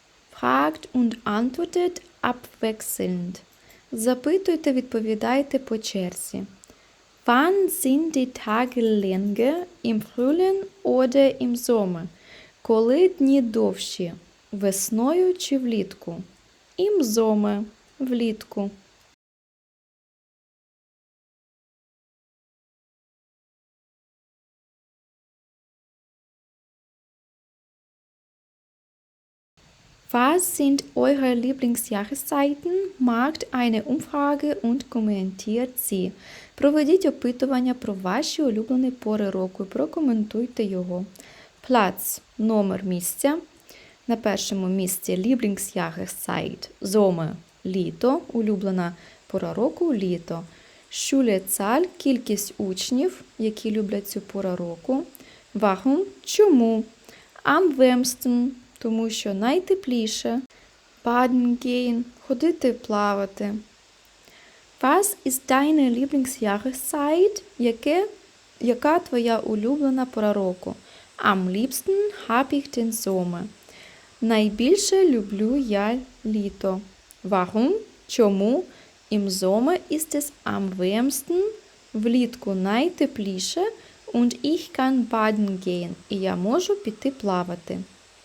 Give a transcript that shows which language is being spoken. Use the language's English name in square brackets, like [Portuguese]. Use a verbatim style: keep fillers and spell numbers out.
[German] Fragt und antwortet abwechselnd. [Ukrainian] Запитуйте, відповідайте по черзі. [German] Wann sind die Tage länger, im Frühling oder im Sommer? [Ukrainian] Коли дні довші, весною чи влітку? [German] Im Sommer – [Ukrainian] влітку. [German] Was sind eure Lieblingsjahreszeiten? Macht eine Umfrage und kommentiert sie. [Ukrainian] Проведіть опитування про ваші улюблені пори року і прокоментуйте його. Platz – номер місця. На першому місці [German] Lieblingsjahreszeit – Sommer. [Ukrainian] літо, улюблена пора року – літо. [German] Schule Zahl [Ukrainian] – кількість учнів, які люблять цю пору року. [German] Warum – [Ukrainian] чому. [German] Am wärmsten [Ukrainian] – тому що найтепліше. [German] Baden gehen – [Ukrainian] ходити плавати. [German] Was ist deine Lieblingsjahreszeit? [Ukrainian] Яке, яка твоя улюблена пора року? [German] Am liebsten habe ich den Sommer. [Ukrainian] Найбільше люблю я літо. [German] Warum? [Ukrainian] Чому? [German] Im Sommer ist es am wärmsten. [Ukrainian] Влітку найтепліше. [German] Und ich kann baden gehen. [Ukrainian] І я можу піти плавати.